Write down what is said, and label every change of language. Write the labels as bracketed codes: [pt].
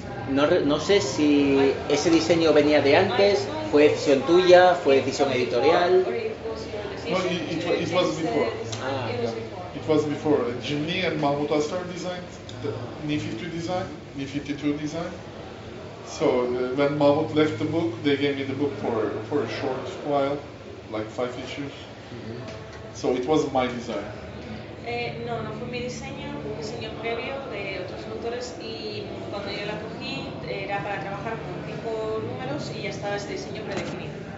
[es] No sé si ese diseño venía de antes, fue decisión tuya, fue decisión editorial. [en] No, it was before. Yeah. It was before. Jim Lee and Mahmoud Astar designed the Ni-52 design, Ni-52 design. So when Mahmoud left the book, they gave me the book for a short while, like 5 issues. Mm-hmm. So it was my design. [es] No, no fue mi diseño, fue un diseño previo de otros autores y cuando yo la cogí era para trabajar con 5 números y ya estaba ese diseño predefinido.